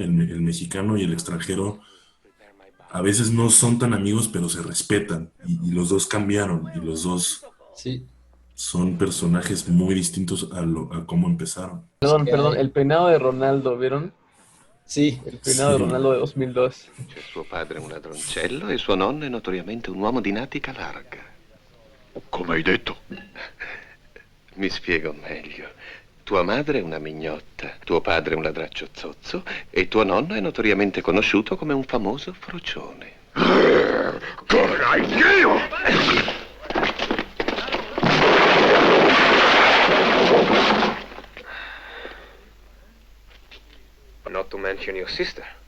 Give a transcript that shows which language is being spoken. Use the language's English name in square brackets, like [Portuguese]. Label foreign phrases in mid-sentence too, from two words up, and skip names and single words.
[Spanish] El mexicano y el extranjero a veces no son tan amigos, pero se respetan y los dos cambiaron y los dos sí, son personajes muy distintos a cómo empezaron. que perdón, hay. el peinado de Ronaldo, ¿vieron? Sí, El peinado de Sí, Ronaldo de 2002. [Italian] C'è suo padre un ladroncello e suo nonno è notoriamente un uomo di natica larga. Come hai detto? Mi spiego meglio. Tua madre è una mignotta, tuo padre è un ladraccio zozzo e tuo nonno è notoriamente conosciuto come un famoso frocione. Corrai, Dio! [English] Not to mention your sister.